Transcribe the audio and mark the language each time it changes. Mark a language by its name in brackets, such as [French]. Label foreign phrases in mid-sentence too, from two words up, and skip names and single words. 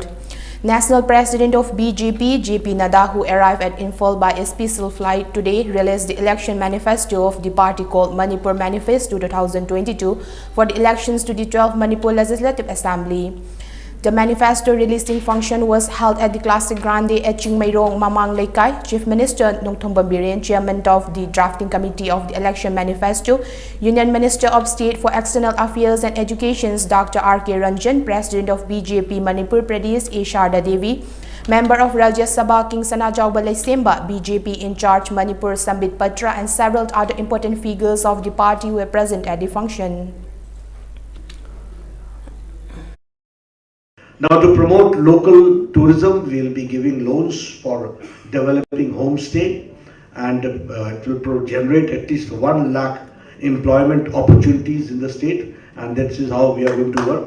[English] National President of BJP, JP NADDA, who arrived at Imphal by a special flight today, released the election manifesto of the party called Manipur Manifesto 2022 for the elections to the 12th Manipur Legislative Assembly. The manifesto releasing function was held at the Classic Grande at Chingmairong, Mamang Laikai. Chief Minister Pungdongbam, Chairman of the Drafting Committee of the Election Manifesto, Union Minister of State for External Affairs and Education, Dr. R.K. Ranjan, President of BJP Manipur Pradesh, Devi, Member of Rajya Sabha King Sanajau Balai Semba, BJP in charge Manipur Sambit Patra, and several other important figures of the party were present at the function. Now, to promote local tourism, we will be giving loans for developing homestay, and it will generate at least 1 lakh employment opportunities in the state, and this is how we are going to work.